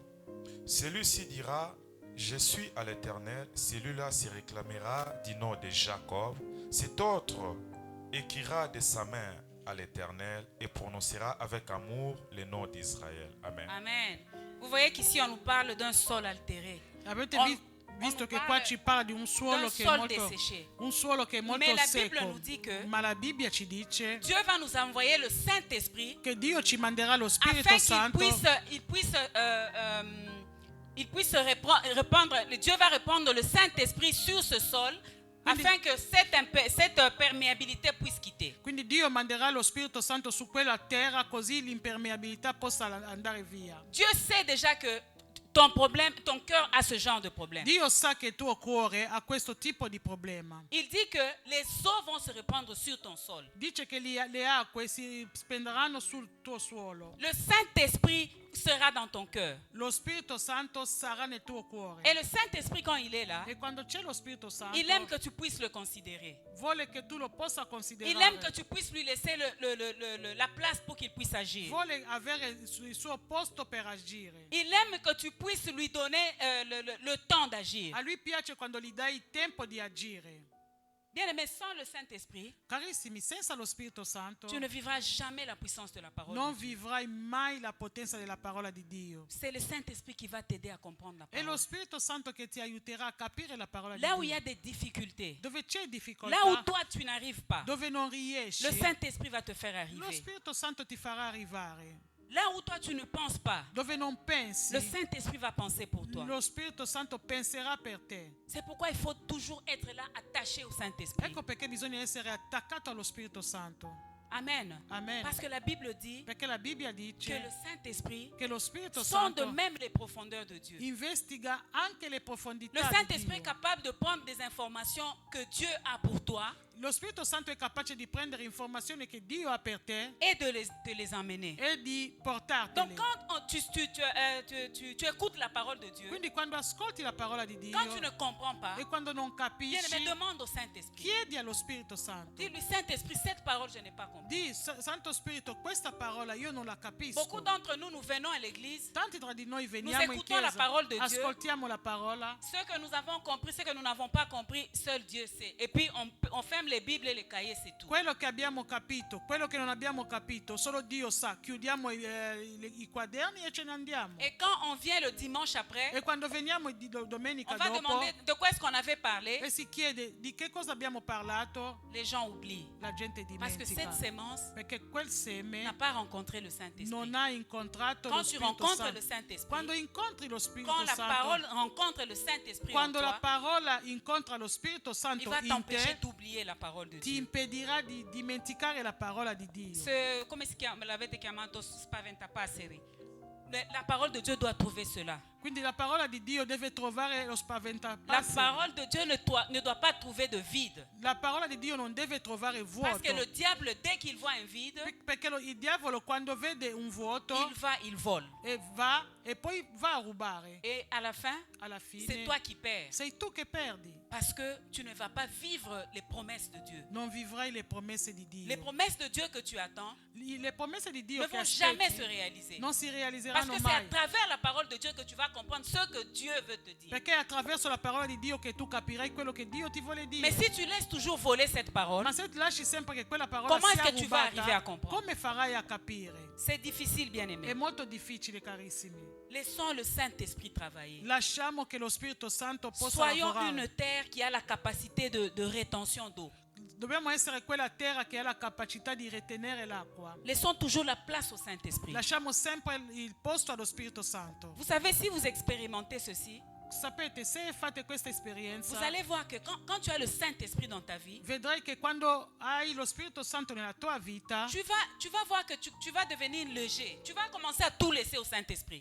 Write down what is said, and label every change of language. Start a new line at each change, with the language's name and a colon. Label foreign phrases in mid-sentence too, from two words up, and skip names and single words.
French: Celui-ci dira, je suis à l'Éternel. Celui-là se réclamera du nom de Jacob. Cet autre écrira de sa main à l'Éternel et prononcera avec amour le nom d'Israël. Amen. Amen. Vous voyez qu'ici on nous parle d'un sol altéré.
Italian: Avete
French: On-
Italian: visto
French: on
Italian: che parla qua ci parla di un
French: D'un
Italian: suolo che è
French: sol
Italian: molto,
French: desséché.
Italian: un suolo che è molto
French: Mais la Bible
Italian: secco.
French: nous dit que
Italian: Ma la Bibbia ci dice
French: Dieu va nous envoyer le Saint-Esprit
Italian: che Dio ci manderà lo Spirito
French: afin qu'il
Italian: Santo
French: puisse répandre, Dieu va répandre le Saint-Esprit sur ce sol afin que cette perméabilité puisse quitter.
Italian: Quindi Dio manderà lo Spirito Santo su quella terra così l'impermeabilità possa andare via.
French: Dieu sait déjà que ton cœur a ce genre de problème.
Italian: Dio sa che il tuo cuore ha questo tipo di problema.
French: Il dit que les eaux vont se répandre sur ton sol.
Italian: Dice che le acque si spenderanno sul tuo suolo.
French: Le Saint-Esprit sera dans ton cœur.
Italian: Lo Spirito Santo sarà nel tuo cuore.
French: Et le Saint-Esprit, quand il est là,
Italian: E quando c'è lo Spirito Santo,
French: il aime que tu puisses le considérer.
Italian: vuole che tu lo possa
French: Il
Italian: considerare.
French: aime que tu puisses lui laisser la place pour qu'il puisse agir.
Italian: Vuole avere il suo posto per agire.
French: Il aime que tu puisses lui donner le temps d'agir.
Italian: A lui piace quando gli dai il tempo di agire.
French: Bien aimé, sans le Saint-Esprit,
Italian: Carissimi, senza lo Spirito Santo
French: tu ne vivras jamais la puissance de la parole.
Italian: non
French: de Dieu.
Italian: vivrai mai la potenza della parola di Dio.
French: C'est le Saint-Esprit qui va t'aider à comprendre la
Italian: È lo
French: parole.
Italian: Spirito Santo che ti aiuterà a capire la parola di
French: Là où il y
Italian: Dio.
French: a des difficultés,
Italian: Dove c'è
French: là où
Italian: difficoltà,
French: toi tu n'arrives pas,
Italian: dove non riesci,
French: le Saint-Esprit va te faire
Italian: lo
French: arriver.
Italian: Spirito Santo ti farà arrivare.
French: Là où toi tu ne penses pas,
Italian: Dove non pensi,
French: le Saint-Esprit va penser pour toi.
Italian: lo Spirito Santo penserà per te.
French: C'est pourquoi il faut toujours être là attaché au Saint-Esprit.
Italian: Ecco perché bisogna essere attaccato allo Spirito Santo.
French: Amen.
Italian: Amen.
French: Parce que la Bible dit
Italian: Perché la Bibbia
French: que le
Italian: dice
French: Saint-Esprit
Italian: che lo Spirito
French: sonde
Italian: Santo
French: même les profondeurs de Dieu.
Italian: investiga anche le profondità
French: Le
Italian: di
French: Saint-Esprit est
Italian: Dio.
French: capable de prendre des informations que Dieu a pour toi
Italian: Lo Spirito Santo è capace di prendere informazioni che Dio ha per te
French: et de les emmener.
Italian: e di
French: Donc
Italian: portartele.
French: quand tu écoutes la parole de Dieu,
Italian: Quindi quando ascolti la parola di Dio
French: quand tu ne comprends pas,
Italian: e quando non
French: bien
Italian: capisci,
French: aimé, demande au Saint-Esprit.
Italian: chiedi allo Spirito Santo.
French: Dis-lui, Saint-Esprit, cette parole, je n'ai pas compris.
Italian: Di, Santo Spirito, questa parola io non la capisco.
French: Beaucoup d'entre nous, nous venons à l'église.
Italian: Tanti tra di noi veniamo in
French: écoutons la
Italian: chiesa,
French: parole de Dieu.
Italian: ascoltiamo la parola,
French: Ce que nous avons compris, ce que nous n'avons pas compris, seul Dieu sait. Et puis on ferme les Bibles et les cahiers, c'est tout.
Italian: quello che abbiamo capito, quello che non abbiamo capito, solo Dio sa. Chiudiamo i quaderni e ce ne andiamo.
French: Et quand on vient le dimanche après,
Italian: E quando veniamo domenica
French: on va
Italian: dopo
French: demander de quoi est-ce qu'on avait parlé.
Italian: e si chiede di che cosa abbiamo parlato,
French: Les gens oublient.
Italian: la gente
French: Parce que
Italian: dimentica.
French: cette sémence
Italian: Perché quel
French: n'a
Italian: seme
French: pas rencontré le Saint-Esprit.
Italian: non ha incontrato lo
French: Quand tu
Italian: Spirito
French: rencontres le
Italian: Santo.
French: Saint-Esprit,
Italian: Quando incontri lo Spirito
French: quand la parole
Italian: Santo,
French: rencontre le Saint-Esprit en
Italian: quando la
French: toi,
Italian: parola incontra lo Spirito
French: il
Italian: Santo
French: va
Italian: in
French: t'empêcher
Italian: te,
French: d'oublier la parole de
Italian: ti
French: Dieu.
Italian: impedirà di dimenticare la parola di Dio. Come si chiama? L'avete chiamato spaventa passeri.
French: La parole de Dieu doit trouver cela.
Italian: Quindi la parola di Dio deve trovare lo
French: La
Italian: spaventapasseri.
French: parole de Dieu ne doit pas trouver de vide.
Italian: La parola di Dio non deve trovare
French: Parce que
Italian: vuoto.
French: le diable, dès qu'il voit un vide,
Italian: Perché il diavolo quando vede un vuoto
French: il vole.
Italian: e poi va a rubare.
French: Et à la fin,
Italian: Alla
French: c'est
Italian: fine
French: toi qui perds.
Italian: sei tu che perdi.
French: Parce que tu ne vas pas vivre les promesses de Dieu.
Italian: Non vivrai le promesse di
French: Les
Italian: Dio.
French: promesses de Dieu que tu attends
Italian: Le promesse di Dio
French: ne
Italian: che
French: vont jamais se
Italian: aspetti
French: réaliser.
Italian: non si
French: Parce
Italian: realizzeranno
French: que c'est à
Italian: mai.
French: travers la parole de Dieu que tu vas comprendre ce que Dieu veut te dire.
Italian: Perché è attraverso la parola di Dio che tu capirai quello che Dio ti vuole dire.
French: Mais si tu laisses toujours voler cette parole,
Italian: Ma se lasci sempre che quella parola
French: Comment
Italian: sia
French: est-ce que tu vas
Italian: rubata,
French: arriver à comprendre?
Italian: come farai a capire?
French: c'est difficile, bien
Italian: È
French: aimé.
Italian: molto difficile, carissimi.
French: Laissons le Saint-Esprit travailler.
Italian: Lasciamo che lo Spirito Santo possa
French: Soyons
Italian: lavorare.
French: une terre qui a la capacité de rétention d'eau.
Italian: Dobbiamo essere quella terra che ha la capacità di retenere l'acqua.
French: Laissons toujours la place au Saint-Esprit.
Italian: Lasciamo sempre il posto allo Spirito Santo.
French: Vous savez, si vous expérimentez ceci,
Italian: sapete, se fate questa
French: vous
Italian: esperienza,
French: allez voir que quand tu as le Saint-Esprit dans ta vie,
Italian: vedrai che quando hai lo Spirito Santo nella tua vita,
French: tu vas voir que tu vas devenir léger. Tu vas commencer à tout laisser au Saint-Esprit.